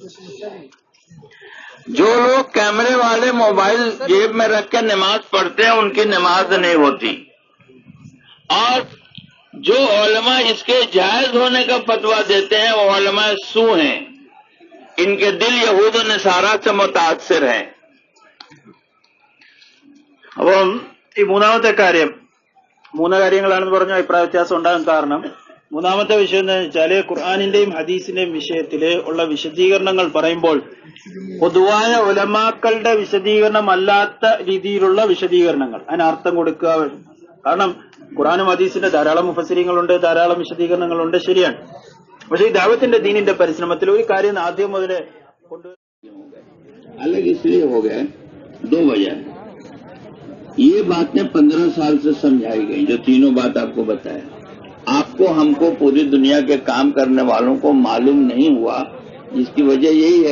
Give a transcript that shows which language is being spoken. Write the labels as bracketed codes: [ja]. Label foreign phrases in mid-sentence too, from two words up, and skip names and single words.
[ur] جو لوگ کیمرے والے موبائل جیب میں رکھ کے نماز پڑھتے ہیں، ان کی نماز نہیں ہوتی، اور جو علماء اس کے جائز ہونے کا فتویٰ دیتے ہیں وہ علماء سو ہیں، ان کے دل یہود و نصارہ سے متاثر ہیں۔ [ml] അപ്പം ഈ മൂന്ന് കാര്യങ്ങളാണെന്ന് പറഞ്ഞ അഭിപ്രായ വ്യത്യാസം ഉണ്ടാകാൻ കാരണം, മൂന്നാമത്തെ വിഷയം എന്താണെന്ന് വെച്ചാല് ഖുർആനിന്റെയും ഹദീസിന്റെയും വിഷയത്തില് ഉള്ള വിശദീകരണങ്ങൾ പറയുമ്പോൾ പൊതുവായ ഉലമാക്കളുടെ വിശദീകരണമല്ലാത്ത രീതിയിലുള്ള വിശദീകരണങ്ങൾ, അതിന് അർത്ഥം കൊടുക്കുക. കാരണം ഖുർആനും ഹദീസിന്റെ ധാരാളം മുഫസ്സിരീങ്ങളുണ്ട്, ധാരാളം വിശദീകരണങ്ങളുണ്ട്, ശരിയാണ്. പക്ഷേ ഈ ദഅവത്തിന്റെ ദീനിന്റെ പരിശ്രമത്തിൽ ഒരു കാര്യം ആദ്യം മുതലേ [ur] الگ اس لیے ہو گئے، 2 وجہ۔ یہ باتیں 15 سال سے سمجھائی گئی، جو تینوں بات آپ کو بتایا، آپ کو، ہم کو، پوری دنیا کے کام کرنے والوں کو معلوم نہیں ہوا، جس کی وجہ یہی ہے